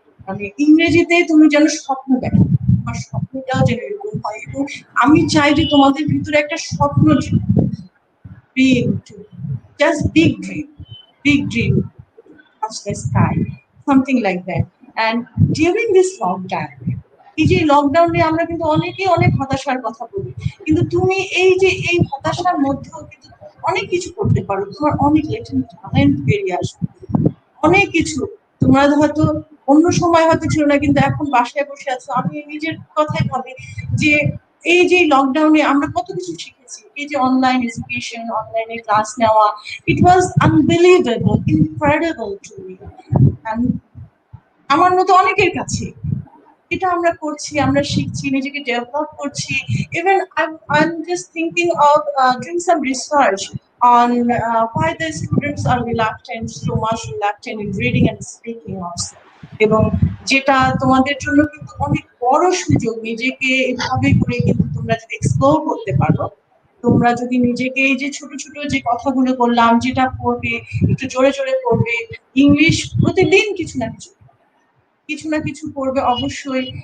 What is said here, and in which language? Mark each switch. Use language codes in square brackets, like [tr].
[bn] মানে ইংরেজিতে তুমি যেন স্বপ্ন দেখো, তোমার স্বপ্নটাও যেন এরকম হয়। এবং আমি চাই যে তোমাদের ভিতরে একটা স্বপ্ন, [en] dream to just big dream, touch the sky, something like that. And during this lockdown, [bn] এই যে লকডাউনে আমরা কিন্তু অনেকেই অনেক হতাশার কথা বলি, কিন্তু তুমি এই যে এই হতাশার মধ্যেও কিন্তু অনেক কিছু করতে পারো, তোমার অনেক লেটেন্ট ট্যালেন্ট বেরিয়ে আসবে, অনেক কিছু তোমরা হয়তো অন্য সময় হয়তো ছিল না, কিন্তু এখন বাসায় বসে আছো। আমি নিজের কথাই ভাবি যে এই যে লকডাউনে আমরা কত কিছু শিখেছি, এই যে অনলাইন এডুকেশন, অনলাইনে ক্লাস নেওয়া, [en] It was unbelievable, incredible to me. [bn] আমার মতো অনেকের কাছে এটা আমরা করছি, আমরা শিখছি, নিজেকে ডেভেলপ করছি। [en] Even I'm just thinking of doing some research on why the students are reluctant, so much reluctant in reading and speaking also. [bn] এবং যেটা তোমাদের জন্য কিন্তু অনেক বড় সুযোগ, নিজেকে এভাবে করে কিন্তু তোমরা যদি এক্সপ্লোর করতে পারো, তোমরা যদি নিজেকে এই যে ছোট ছোট যে কথাগুলো বললাম, যেটা পড়বে, একটু জোরে জোরে পড়বে, ইংলিশ প্রতিদিন কিছু না কিছু করবে অবশ্যই।